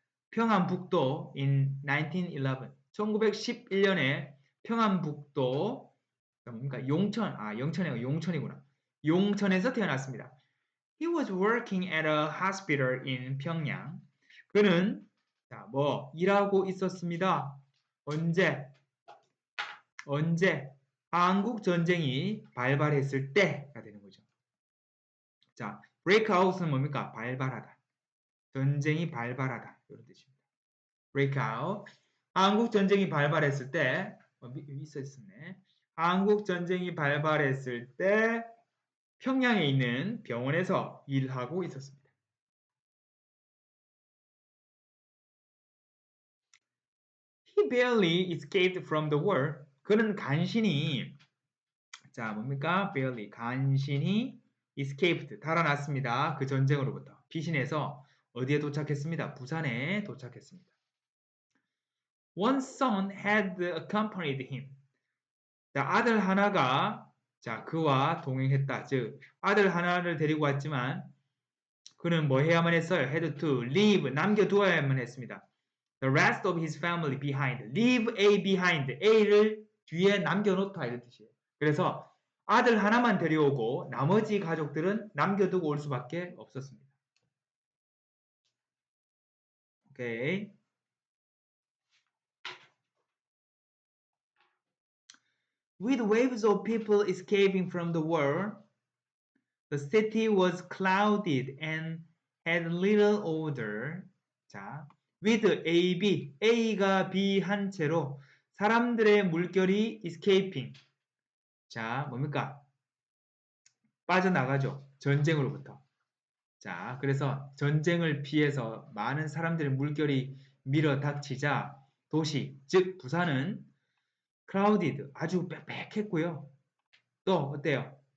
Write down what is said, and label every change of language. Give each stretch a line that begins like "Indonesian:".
Korean: 평안북도 in 1911 1911년에 평안북도 뭡니까? 영천이구나. 용천에서 태어났습니다.
English: He was working at a hospital in 평양.
Korean: 그는 일하고 있었습니다. 언제? 한국 전쟁이 발발했을 때가 되는 거죠. 자, break out은 뭡니까? 발발하다. 전쟁이 발발하다. 이런 뜻입니다. break out. 한국 전쟁이 발발했을 때, 있었네. 한국 전쟁이 발발했을 때 평양에 있는 병원에서 일하고 있었습니다.
English: He barely escaped from the war.
Korean: 그는 간신히 barely 간신히 escaped 달아났습니다. 그 전쟁으로부터 피신해서 어디에 도착했습니다? 부산에 도착했습니다.
English: One son had accompanied him.
Korean: 자, 아들 하나가 그와 동행했다. 즉 아들 하나를 데리고 왔지만 그는 뭐 해야만 했어요?
English: had to leave
Korean: 남겨두어야만 했습니다.
English: The rest of his family behind. Leave A behind.
Korean: A를 뒤에 남겨놓다 이런 뜻이에요. 그래서 아들 하나만 데려오고 나머지 가족들은 남겨두고 올 수밖에 없었습니다. 오케이.
English: With waves of people escaping from the war, the city was clouded and had little order.
Korean: 자, with A, B, A가 B 한 채로 사람들의 물결이 escaping. 자, 뭡니까? 빠져나가죠. 전쟁으로부터. 자, 그래서 전쟁을 피해서 많은 사람들의 물결이 밀어 닥치자 도시, 즉 부산은 crowded, 아주 빽빽했고요. 또 어때요?